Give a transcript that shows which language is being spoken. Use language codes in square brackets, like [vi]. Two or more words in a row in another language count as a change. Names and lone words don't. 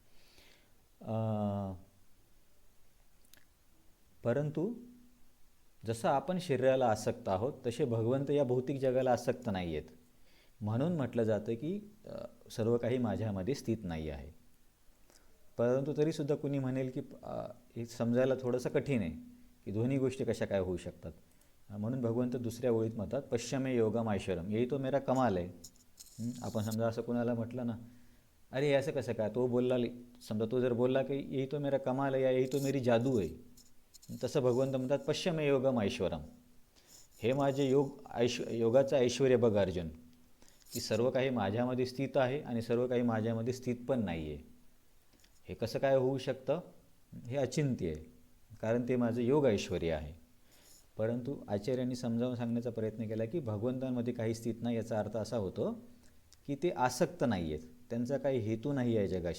[mr] परंतु जसं आपण शरीराला आसक्त आहोत तसे भगवंत या भौतिक जगाला आसक्त नाही आहेत. म्हणून म्हटलं जातं की सर्व काही माझ्यामध्ये स्थित नाही आहे. परंतु तरीसुद्धा कुणी म्हणेल की हे समजायला थोडंसं कठीण आहे की दोन्ही गोष्टी कशा काय होऊ शकतात. म्हणून भगवंत दुसऱ्या ओळीत म्हणतात [sa] पश्चिमे योगम ऐश्वरम, [hi] यही तो मेरा कमाल आहे. [mr] आपण समजा असं कुणाला म्हटलं ना, अरे हे असं कसं काय, तो बोलला, समजा तो जर बोलला की [hi] यही तो मेरा कमाल [mr] आहे या [hi] यही तो मेरी जादू [mr] आहे, तसं भगवंत म्हणतात [sa] पश्चिमे योगम ऐश्वरम, [mr] हे माझे योगाचं ऐश्वर बघ अर्जुन, की सर्व काही माझ्यामध्ये स्थित आहे आणि सर्व काही माझ्यामध्ये स्थित पण नाही आहे. हे कसं काय होऊ शकतं? हे अचिंत्य आहे, कारण ते माझं योग ऐश्वर्य आहे. परंतु आचार्यांनी समजावून सांगण्याचा प्रयत्न केला की भगवंतांमध्ये काही स्थित नाही, याचा अर्थ असा होतो की ते आसक्त नाही आहेत, त्यांचा काही हेतू नाही आहे जगाशी.